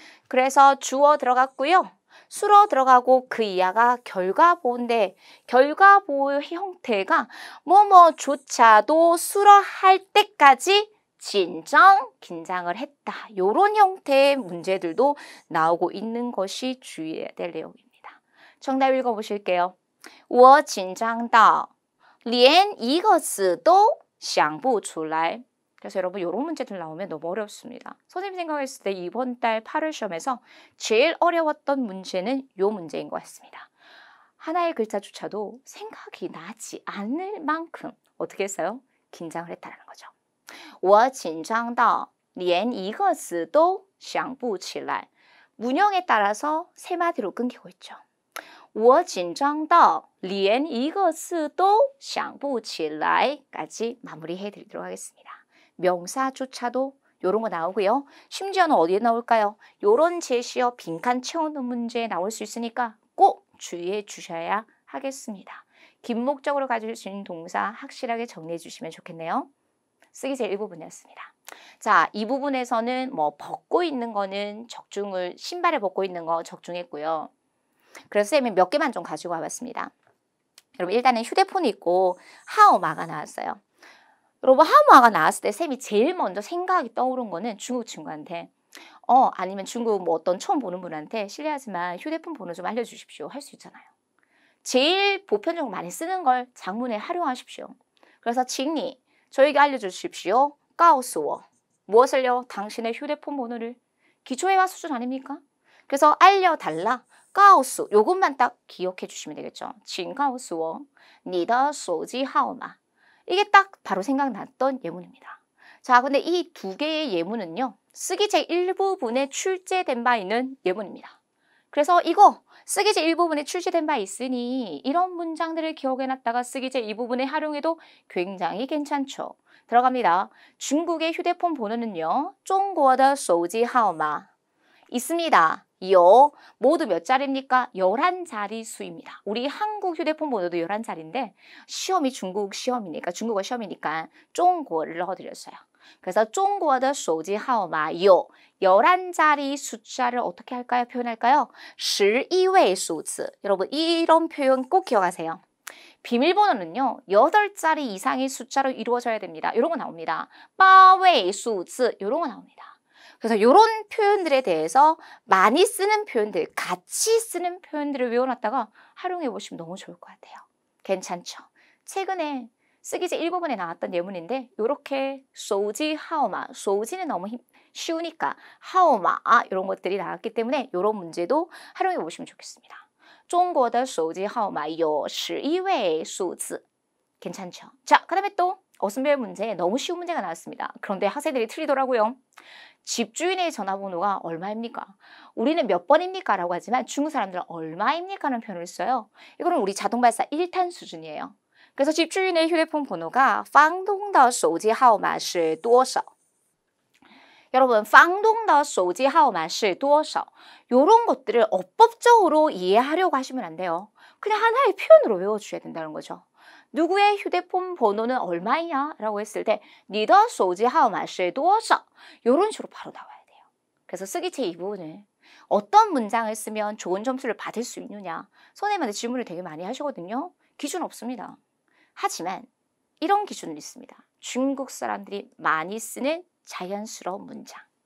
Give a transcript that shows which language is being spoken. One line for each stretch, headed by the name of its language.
Korean: 그래서 주어 들어갔고요. 수로 들어가고 그 이하가 결과보인데 결과보의 형태가 뭐뭐조차도 수로 할 때까지 진정 긴장을 했다. 요런 형태의 문제들도 나오고 있는 것이 주의해야 될 내용입니다. 정답 읽어보실게요.
Chinese: 我紧张到连一个字都想不出来.
Korean: 그래서 여러분 이런 문제들 나오면 너무 어렵습니다. 선생님 생각했을 때 이번 달 8월 시험에서 제일 어려웠던 문제는 이 문제인 것 같습니다. 하나의 글자조차도 생각이 나지 않을 만큼 어떻게 했어요? 긴장을 했다는 거죠.
Chinese: 我紧张到连一个字都想不起来.
Korean: 문형에 따라서 세 마디로 끊기고 있죠.
Chinese: 我紧张到连一个字都想不起来
Korean: 까지 마무리해 드리도록 하겠습니다. 명사조차도 요런 거 나오고요. 심지어는 어디에 나올까요? 요런 제시어 빈칸 채우는 문제에 나올 수 있으니까 꼭 주의해 주셔야 하겠습니다. 긴 목적으로 가질 수 있는 동사 확실하게 정리해 주시면 좋겠네요. 쓰기 제 1부분이었습니다. 자, 이 부분에서는 뭐 벗고 있는 거는 적중을 신발을 벗고 있는 거 적중했고요. 그래서 쌤이 몇 개만 좀 가지고 와봤습니다. 여러분 일단은 휴대폰이 있고 하오마가 나왔어요. 여러분 하오마가 나왔을 때 쌤이 제일 먼저 생각이 떠오른 거는 중국 친구한테 아니면 중국 뭐 어떤 처음 보는 분한테 실례하지만 휴대폰 번호 좀 알려주십시오 할 수 있잖아요. 제일 보편적으로 많이 쓰는 걸 장문에 활용하십시오. 그래서 칭리 저에게 알려주십시오.
Chinese: 告诉我
Korean: 무엇을요? 당신의 휴대폰 번호를. 기초회화 수준 아닙니까? 그래서 알려달라. 告诉 요것만 딱 기억해 주시면 되겠죠.
Chinese: 请告诉我你的手机号码.
Korean: 이게 딱 바로 생각났던 예문입니다. 자, 근데 이 두 개의 예문은요. 쓰기 제1부분에 출제된 바 있는 예문입니다. 그래서 이거 쓰기 제1부분에 출제된 바 있으니 이런 문장들을 기억해놨다가 쓰기 제2부분에 활용해도 굉장히 괜찮죠. 들어갑니다. 중국의 휴대폰 번호는요.
Chinese: 中国的手机号码
Korean: 있습니다. 요 모두 몇 자리입니까? 11자리 수입니다. 우리 한국 휴대폰 번호도 11자리인데 시험이 중국 시험이니까 중국어 시험이니까 中国를 넣어드렸어요. 그래서
Chinese: 中国的手机号码有
Korean: 11자리 숫자를 어떻게 할까요? 표현할까요?
Chinese: 11位数字.
Korean: 여러분 이런 표현 꼭 기억하세요. 비밀번호는요. 8자리 이상의 숫자로 이루어져야 됩니다. 이런 거 나옵니다.
Chinese: 8位数字
Korean: 이런 거 나옵니다. 그래서 이런 표현들에 대해서 많이 쓰는 표현들, 같이 쓰는 표현들을 외워놨다가 활용해 보시면 너무 좋을 것 같아요. 괜찮죠? 최근에 쓰기 제1부분에 나왔던 예문인데 이렇게 소지, 하오마, 소지는 너무 쉬우니까 하오마 이런 것들이 나왔기 때문에 이런 문제도 활용해 보시면 좋겠습니다.
Chinese: 中国的手机号码有11位数字.
Korean: 괜찮죠? 자, 그 다음에 또 어순별 문제 너무 쉬운 문제가 나왔습니다. 그런데 학생들이 틀리더라고요. 집주인의 전화번호가 얼마입니까? 우리는 몇 번입니까? 라고 하지만 중국 사람들은 얼마입니까? 라는 표현을 써요. 이거는 우리 자동발사 1탄 수준이에요. 그래서 집주인의 휴대폰 번호가
Chinese: 房东的手机号码是多少?
Korean: 여러분,
Chinese: 房东的手机号码是多少?
Korean: 이런 것들을 어법적으로 이해하려고 하시면 안 돼요. 그냥 하나의 표현으로 외워주셔야 된다는 거죠. 누구의 휴대폰 번호는 얼마이냐? 라고 했을 때
Chinese: 你的手机号码是多少?
Korean: 이런 식으로 바로 나와야 돼요. 그래서 쓰기 제2부분은 어떤 문장을 쓰면 좋은 점수를 받을 수 있느냐? 선생님한테 질문을 되게 많이 하시거든요. 기준 없습니다. 하지만 이런 기준은 있습니다. 중국 사람들이 많이 쓰는 자연스러운 문장.